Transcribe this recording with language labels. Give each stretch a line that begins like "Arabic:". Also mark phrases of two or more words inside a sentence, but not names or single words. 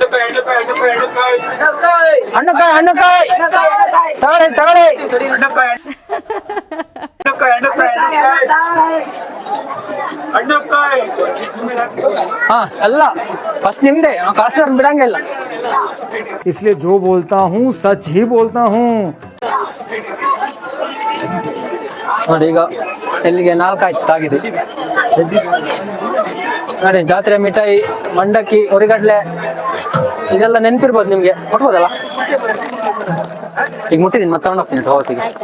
Kannada: ಹಣ್ಣುಕಾಯಿ ತಗೊಳ್ಳಿ ಹಾ ಎಲ್ಲ ಫಸ್ಟ್ ನಿಮ್ದೆ ಕಾಸು ಬಿಡಂಗಿಲ್ಲ.
Hindi: इसलिए जो बोलता हूँ सच ही बोलता हूँ.
Kannada: ನೋಡಿ ಈಗ ಎಲ್ಲಿಗೆ 4 ಆಯ್ತು ತಾಗಿದೆ ನೋಡಿ. ಜಾತ್ರೆ ಮಿಠಾಯಿ, ಮಂಡಕ್ಕಿ, ಉರಿಗಡ್ಲೆ ಇದೆಲ್ಲ ನೆನ್ಪಿರ್ಬೋದು ನಿಮ್ಗೆ, ಕೊಟ್ಬೋದಲ್ಲ? ಈಗ ಮುಟ್ಟಿದ್ದೀನಿ, ಮತ್ತೆ ತಗೊಂಡೋಗ್ತೀನಿ ಹೋಗ್ತೀನಿ.